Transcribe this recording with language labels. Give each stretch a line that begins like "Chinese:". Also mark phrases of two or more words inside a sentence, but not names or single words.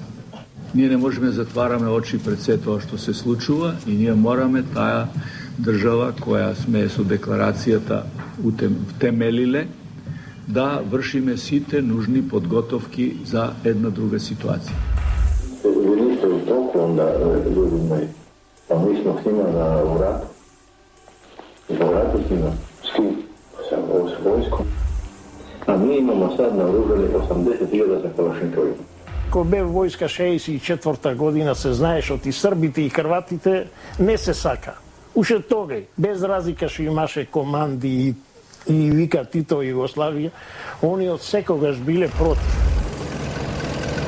Macedonian: Ние не можеме да затвараме очи пред се тоа што се случува и ние мораме таа држава која сме со декларацијата втемелиле да вршиме сите нужни подготовки за една друга ситуација.
Serbian: Ви нiste u toku onda, ljudi moji, pa mi smo s njima u ratu. Za ratu s njima, s kim? S vojskom. A mi imamo sad naoružali 80.000 za Kalašnikovima.
Macedonian: Ко бе војска 64-та година се знаеш од и србите и хрватите не се сака. Уште тогај, без разлика што имаше команди и вика Тито Југославија, они од секогаш биле против.